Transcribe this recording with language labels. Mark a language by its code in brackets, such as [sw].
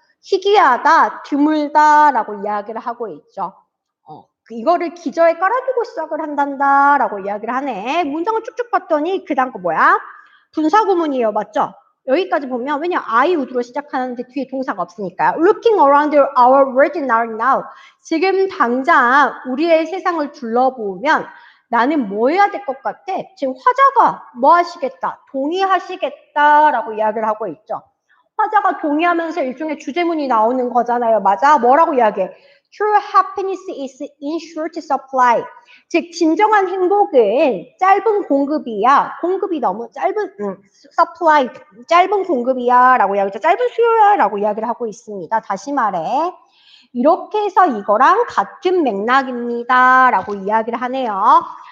[ko] 희귀하다, 드물다라고 이야기를 하고 있죠. 이거를 기저에 깔아두고 시작을 한단다라고 이야기를 하네. 문장을 쭉쭉 봤더니 그 다음 거 뭐야? 분사구문이에요. 맞죠? 여기까지 보면 왜냐 I would로 시작하는데 뒤에 동사가 없으니까요. [en] Looking around our world now. [ko] 지금 당장 우리의 세상을 둘러보면 나는 뭐 해야 될 것 같아? 지금 화자가 뭐 하시겠다? 동의하시겠다라고 이야기를 하고 있죠. 화자가 동의하면서 일종의 주제문이 나오는 거잖아요. 맞아? 뭐라고 이야기해? [en] True happiness is in short supply. [ko] 즉 진정한 행복은 짧은 공급이야. 공급이 너무 짧은 supply 짧은 공급이야 라고 이야기하죠. 짧은 수요야 라고 이야기를 하고 있습니다. 다시 말해 이렇게 해서 이거랑 같은 맥락입니다 라고 이야기를 하네요.